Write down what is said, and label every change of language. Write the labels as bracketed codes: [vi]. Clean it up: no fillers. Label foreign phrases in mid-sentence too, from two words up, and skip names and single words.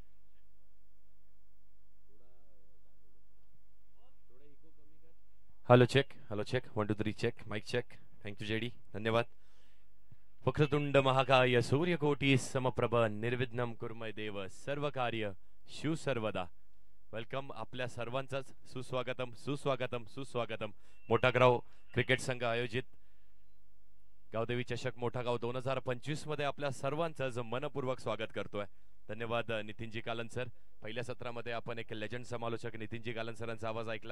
[en] hello check hello check 1 2 3 check mic check. thank you JD धन्यवाद. [sa] वक्रतुंड महाकाय सूर्यकोटी समप्रभ निर्विघ्नं कुर्मय देव सर्व कार्य शिव सर्वदा [mr] वेलकम आपल्या सर्वांचंच सुस्वागतम सुस्वागतम सुस्वागतम. मोठागाव क्रिकेट संघ आयोजित गावदेवी चषक मोठागाव 2025 मध्ये आपल्या सर्वांचंच मनपूर्वक स्वागत करतोय. धन्यवाद नितीनजी कालन सर. पहिल्या सत्रामध्ये आपण एक लेजंड समालोचक नितीनजी कालन सरांचा आवाज ऐकला.